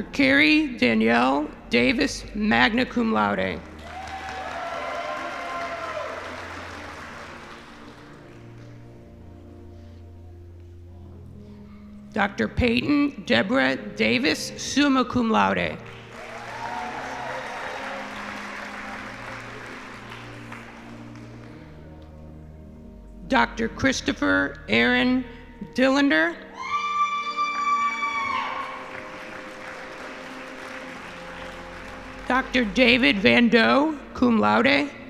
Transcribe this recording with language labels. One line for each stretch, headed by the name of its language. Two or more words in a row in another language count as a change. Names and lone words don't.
English: Carrie Danielle Davis,
Latin: magna cum laude.
English: Dr. Peyton Deborah Davis,
Latin: summa cum laude.
English: Dr. Christopher Aaron Dillander. Dr. David Van Doe,
Latin: cum laude.